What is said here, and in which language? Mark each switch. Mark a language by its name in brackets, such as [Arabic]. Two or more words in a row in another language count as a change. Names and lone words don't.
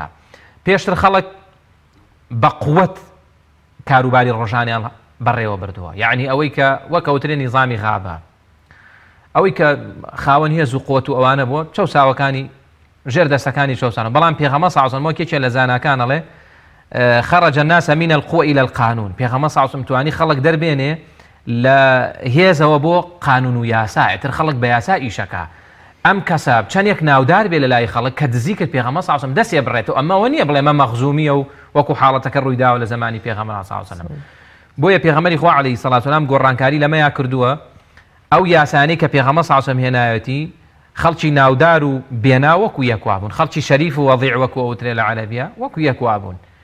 [Central Kurdish] پێشتر خەڵک بە قووەت کاروباری ڕۆژانیان بەڕێوە بردووە، یعنی ئەوەی کە وەکەوترێ نیزامی غابە، ئەوەی کە خاوەن هێز و قووەت و ئەوانە بووە چەوساوەکانی ژێر دەستەکانی چەوسانە. بەڵام پێغەمبەر [Arabic] صلی الله علیه و سلم [Central Kurdish] کێکێ لە زاناکان ئەڵێ [Arabic] خرج الناس من القوة إلى القانون. [Central Kurdish] پێغەمبەر [Arabic] صلی الله علیه و سلم [Central Kurdish] توانی خەڵک دەربێنێ لە هێزەوە بۆ قانون و یاسا ئێتر خەڵک بە یاسا ئیشەکە ئەم کەسە چەندێک ناودار بێ لە لای خەڵک کە دزی کرد پێغەمبەر [Arabic] صلی الله علیه و سلم [Central Kurdish] دەستێ بڕێتەوە ئەمەوە نییە بڵێ مە مەخزومیە و وەکو حاڵەتەکە ڕوویداوە لە زمانی پێغەمبەر [Arabic] صلی الله علیه و سلم [Central Kurdish] بۆیە پێغەمبەری خوا [Arabic] عەلەیهی سەڵات وسەلام [Central Kurdish] گۆڕانکاری لەمەیا کردووە ئەو یاسانەی کە پێغەمبەر [Arabic] صلی الله علیه و سلم [Central Kurdish] هێنایەتی خەڵکی ناودار و بێنا وەکو یەکوا بوون خەڵکی شەریف و وەضیع وەکو ئەوترێ لە عەرەبیە وەکو یەکوا بوون